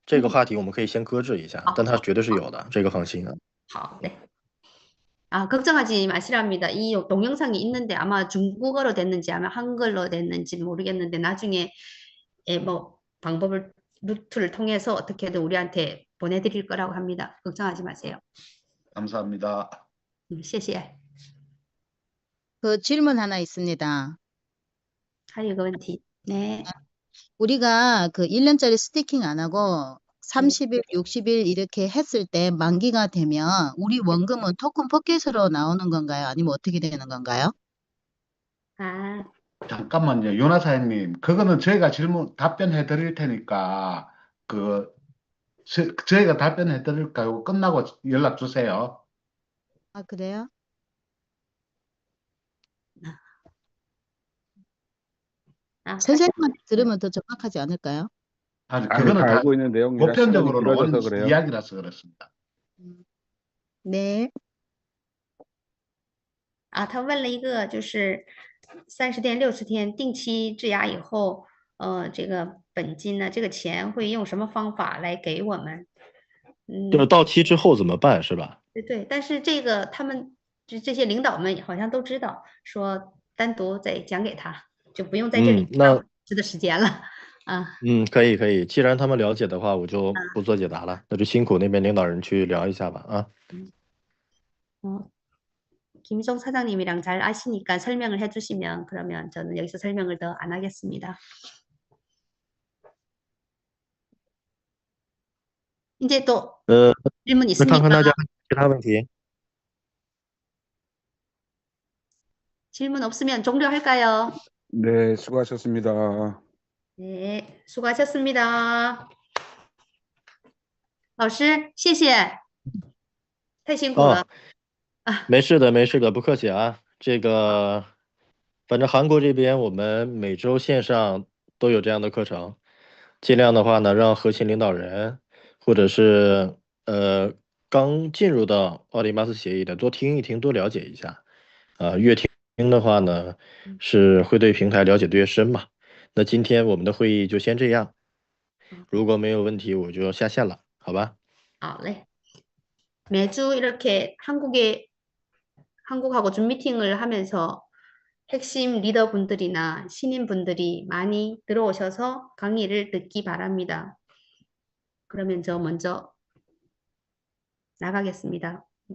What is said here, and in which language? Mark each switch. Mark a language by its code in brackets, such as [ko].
[zh] 这个话题我们可以先搁置一下，但它绝对是有的，这个放心啊。 [ko] 好嘞。 걱정하지 마시랍니다. 이 동영상이 있는데 아마 중국어로 됐는지 아마 한글로 됐는지 모르겠는데 나중에 뭐 방법을 루트를 통해서 어떻게든 우리한테 보내드릴 거라고 합니다. 걱정하지 마세요. 감사합니다. [zh] 谢谢. [ko] 그 질문 하나 있습니다. [zh] 还有个问题.네. [ko] 우리가 그 1년짜리 스태킹 안 하고 30일, 60일 이렇게 했을 때 만기가 되면 우리 원금은 토큰 포켓으로 나오는 건가요? 아니면 어떻게 되는 건가요? 잠깐만요, 윤아 사장님. 그거는 저희가 답변해 드릴 테니까 저희가 답변해 드릴까요? 끝나고 연락 주세요. 아, 그래요? 선생님한테 들으면 더 정확하지 않을까요? 아니, 그거는 다 알고 있는 내용이라 보편적으로 시간이 나온 길어져서 그래요. 이야기라서 그렇습니다. 네. [zh] 他问了一个就是30天、60天定期质押以后，这个本金呢，这个钱会用什么方法来给我们？就是到期之后怎么办是吧？对，但是这个他们这些领导们好像都知道，说单独再讲给他，就不用在这里浪费的时间了。可以，既然他们了解的话，我就不做解答了，那就辛苦那边领导人去聊一下吧啊。 [ko] 김희정 사장님이랑 잘 아시니까 설명을 해주시면 그러면 저는 여기서 설명을 더 안 하겠습니다. 이제 또 질문 있습니까? [zh] 看看大家其他问题。 [ko] 질문 없으면 종료할까요? 네, 수고하셨습니다. 네, 수고하셨습니다. [zh] 老师，谢谢，太辛苦了。没事的，不客气啊。这个，反正韩国这边我们每周线上都有这样的课程，尽量的话呢，让核心领导人或者是刚进入到奥林巴斯协议的多听一听，多了解一下。越听的话呢，是会对平台了解的越深嘛。那今天我们的会议就先这样，如果没有问题，我就下线了，好吧？好嘞。 [ko] 매주 이렇게 한국하고 줌 미팅을 하면서 핵심 리더분들이나 신인분들이 많이 들어오셔서 강의를 듣기 바랍니다. 그러면 저 먼저 나가겠습니다.